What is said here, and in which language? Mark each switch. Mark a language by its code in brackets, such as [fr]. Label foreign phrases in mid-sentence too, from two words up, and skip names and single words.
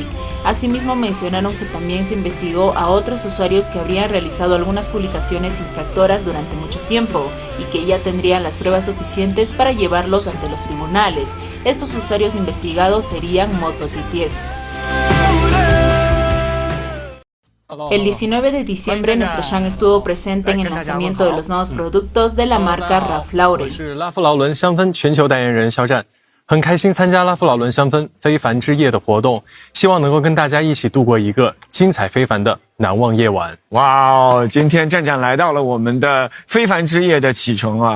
[es] Asimismo, mencionaron que también se investigó a otros usuarios que habrían realizado algunas publicaciones infractoras durante mucho tiempo y que ya tendrían las pruebas suficientes para llevarlos ante los tribunales. Estos usuarios investigados serían MotoTTS. El 19 de diciembre, nuestro Sean estuvo presente en el lanzamiento de los nuevos productos de la marca Ralph Lauren. [zh] 很开心参加拉夫劳伦香氛非凡之夜的活动，希望能够跟大家一起度过一个精彩非凡的难忘夜晚。哇哦，今天战战来到了我们的非凡之夜的启程啊！